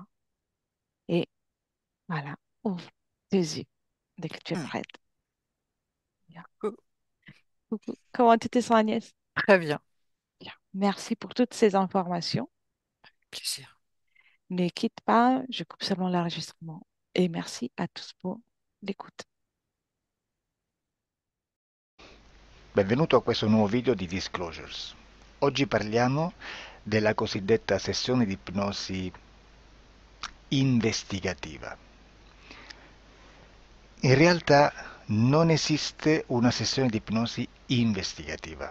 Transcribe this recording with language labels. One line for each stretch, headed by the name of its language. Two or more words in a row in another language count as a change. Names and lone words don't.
French: Et voilà, ouvre tes yeux dès que tu es Hmm. prête. Bien. Cou- Coucou. Comment tu te sens, Agnès? Très bien. Bien. Merci pour toutes ces informations. Plaisir. Ne quitte pas, je coupe seulement l'enregistrement. Et merci à tous pour l'écoute.
Italian: Benvenuto a questo nuovo video di Disclosures. Oggi parliamo della cosiddetta sessione di ipnosi investigativa. In realtà non esiste una sessione di ipnosi investigativa.